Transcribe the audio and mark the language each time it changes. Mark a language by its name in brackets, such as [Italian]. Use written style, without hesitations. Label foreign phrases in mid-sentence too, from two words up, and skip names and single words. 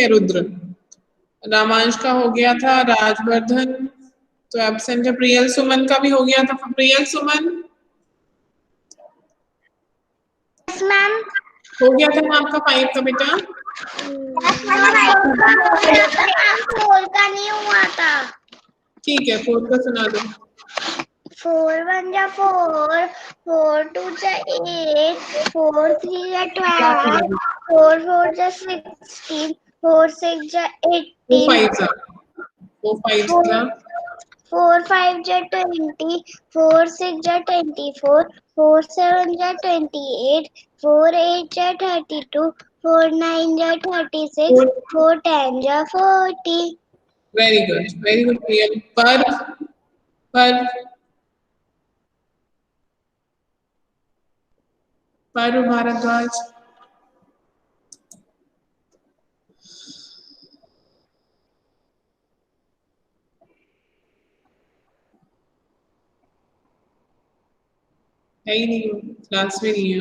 [Hindi] रुद्र, रामांश का हो गया था, राजवर्धन तो एब्सेंट है, प्रियल सुमन का भी हो गया था। प्रियल सुमन [English] Yes, ma'am. [Hindi] हो गया था ना आपका 5 का बेटा? फोर का नहीं हुआ था। ठीक है, 4 का सुना दो। 4 1 जा 4, 4 2 जा 8, 4 3 जा 12, 4 4 जा 16, 4 6 जा 4 18, 5 जा 4 5 जा 4 5 जा 20, 4 6 जा 24, 4 7 जा 28, 4 8 जा 32, 4 9 जा 36, 4 10 जा 40. [English] very good प्रियल। [Hindi] पर पर भारद्वाज है ही नहीं, क्लास में नहीं है।